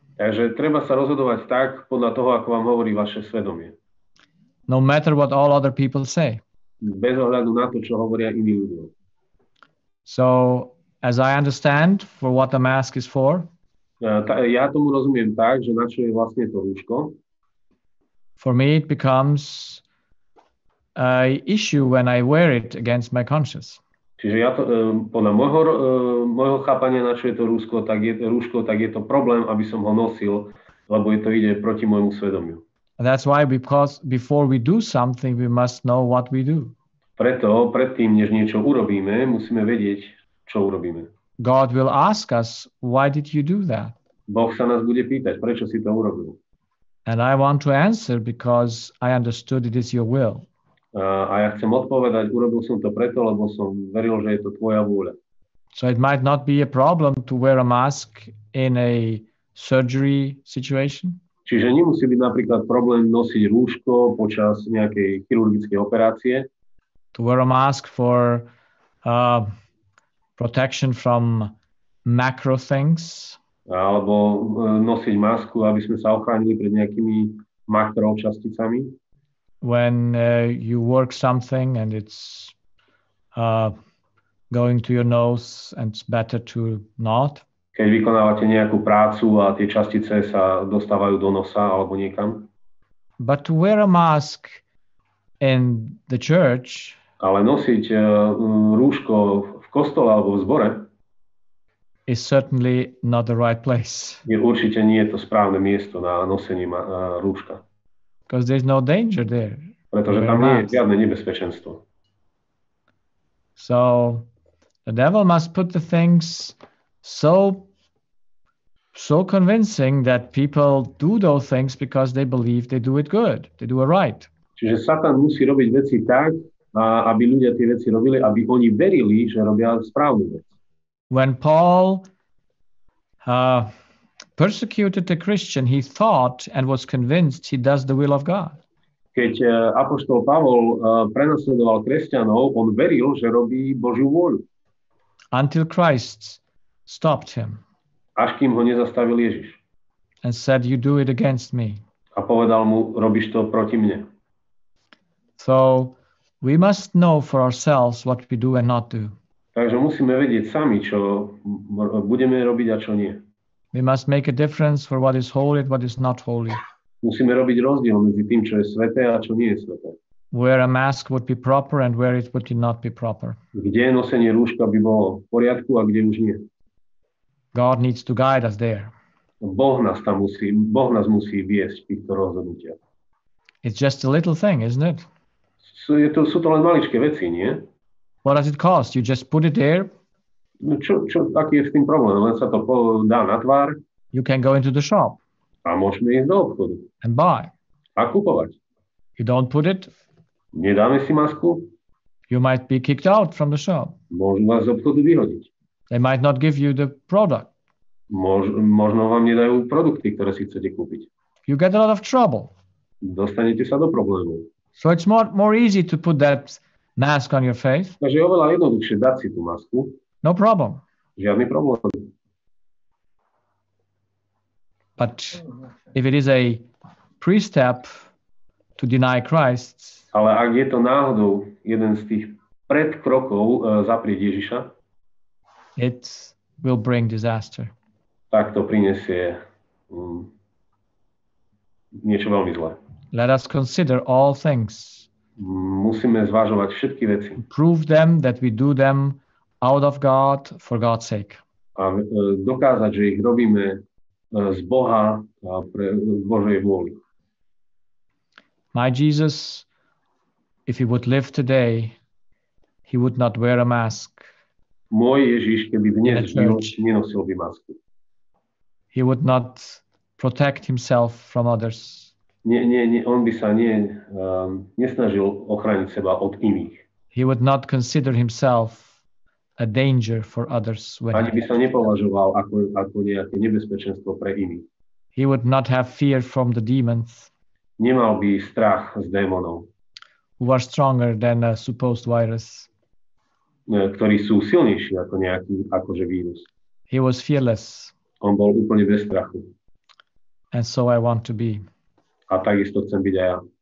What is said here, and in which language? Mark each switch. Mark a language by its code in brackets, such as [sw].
[sk] Takže treba sa rozhodovať tak podľa toho, ako vám hovorí vaše svedomie. [en] No matter what all other people say. [sk] Bez ohľadu na to, čo hovoria iní ľudia. [en] So as I understand for what the mask is for, [sk] ja tomu rozumiem tak, že na čo je vlastne to rúško. [en] For me it becomes an issue when I wear it against my conscience. [sk] Čiže ja to, podľa môjho chápania, na čo je to rúško, tak je to problém, aby som ho nosil, lebo to ide proti môjmu svedomiu. [en] And that's why, because before we do something, we must know what we do. [sk] Preto, predtým, než niečo urobíme, musíme vedieť, čo urobíme. [en] God will ask us, why did you do that? [sk] Boh sa nás bude pýtať, prečo si to urobil. [en] And I want to answer because I understood it is your will. [sk] A ja chcem odpovedať, urobil som to preto, lebo som veril, že je to tvoja vôľa. [en] So it might not be a problem to wear a mask in a surgery situation. [sk] Čiže nemusí byť napríklad problém nosiť rúško počas nejakej chirurgickej operácie. [en] To wear a mask for protection from macro things. [sk] Alebo nosiť masku, aby sme sa ochránili pred nejakými makročasticami. [en] When you work something and it's going to your nose and it's better to not. [sk] Keď vykonávate nejakú prácu a tie častice sa dostávajú do nosa alebo niekam. [en] But to wear a mask in the church, [sk] ale nosiť rúško v kostole alebo v zbore [en] is certainly not the right place. [sk] Určite nie je to správne miesto na nosenie rúška. [en] Because there's no danger there. [sk] Pretože tam nie je žiadne nebezpečenstvo. [en] So the devil must put the things so convincing that people do those things because they believe they do it good, they do it right. [sk] Čiže Satan musí robiť veci tak, aby ľudia tie veci robili, aby oni verili, že robia správnu vec. [en] When Paul persecuted the Christian, he thought and was convinced he does the will of God. [sk] Keď apoštol Pavol prenasledoval kresťanov, on veril, že robí Božiu vôľu. [en] Until Christ stopped him. [sk] Až kým ho nezastavil Ježiš. [en] And said, you do it against me. [sk] A povedal mu, robíš to proti mne. [en] So we must know for ourselves what we do and not do. [sk] Takže musíme vedieť sami, čo budeme robiť a čo nie. [en] We must make a difference for what is holy and what is not holy. [sk] Musíme robiť rozdiel medzi tým, čo je sveté a čo nie je sveté. [en] Where a mask would be proper and where it would not be proper. [sk] Kde nosenie rúška by bolo v poriadku a kde už nie. [en] God needs to guide us there. [sk] Boh nás musí viesť v týchto rozhodnutiach. [en] It's just a little thing, isn't it? [sk] Sú to len maličké veci, nie? [en] What does it cost? You just put it there? [sk] No čo, aký je s tým problém? Len sa to dá na tvár. [en] You can go into the shop [sk] A môžeme ísť do obchodu [en] and buy. [sk] a kupovať. [en] You don't put it, [sk] Nedáme si masku, [en] you might be kicked out from the shop. [sk] môžu vás z obchodu vyhodiť. [en] They might not give you the product. [sk] Možno vám nedajú produkty, ktoré si chcete kúpiť. [en] You get a lot of trouble. [sk] Dostanete sa do problémov. [en] So it's more easy to put that mask on your face. [sk] Takže je oveľa jednoduchšie dať si tú masku. [en] No problem. [sk] Žiadny problém. [en] But if it is a pre-step to deny Christ, [sk] Ale ak je to náhodou jeden z tých predkrokov zaprieť Ježiša, [en] it will bring disaster. [sk] tak to prinesie niečo veľmi zlé. [en] Let us consider all things. [sk] Musíme zvažovať všetky veci. [en] Prove them that we do them out of God for God's sake. [sk] A dokázať, že ich robíme z Boha a pre Božej vôli. [en] My Jesus, if he would live today, he would not wear a mask. [sk] Môj Ježiš, keby dnes žil, nenosil by masku. [en] He would not protect himself from others. [sk] On by sa nesnažil ochrániť seba od iných. [en] He would not consider himself a danger for others. [sk] Ani by sa nepovažoval ako nejaké nebezpečenstvo pre iných. [en] He would not have fear from the demons. [sk] Nemal by strach z démonov, [en] who are stronger than a supposed virus. [sk] Ktorí sú silnejší ako nejaký akože vírus. [en] He was fearless. [sk] On bol úplne bez strachu. [en] And so I want to be. [sk] A takisto chcem byť aj ja.